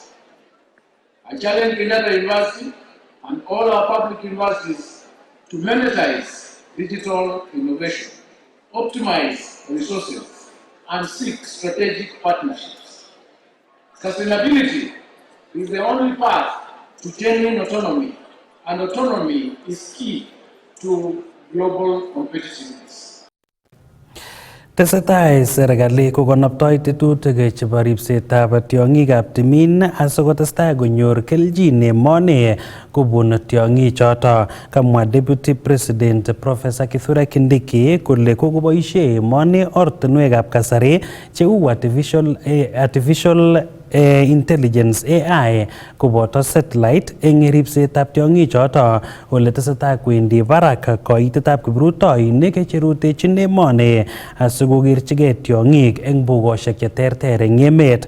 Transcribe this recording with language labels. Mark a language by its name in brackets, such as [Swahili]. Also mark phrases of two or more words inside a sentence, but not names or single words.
[English] I challenge Kenyatta University and all our public universities to monetize digital innovation, optimize resources, and seek strategic partnerships. Sustainability is the only path to genuine autonomy, and autonomy is key to global competitiveness. [Kalenjin] Tesetai serikali kokonoptoi tetutik chebo ripsetab tiong'ikab timin asikotestai konyor kelchin emoni kobun tiong'ichoto. Kamwa Deputy President Professor Kithure Kindiki kole kokoboisie emoni ortinwekab kasari cheu [English] artificial intelligence AI [Kalenjin] koboto satellite eng ripsetab tiong'ichoto ole tesetai kwendi barak koitetab kiprutoinik cherutechin emoni asikokerchigei tiong'ik eng bogosiek cheterter eng emet.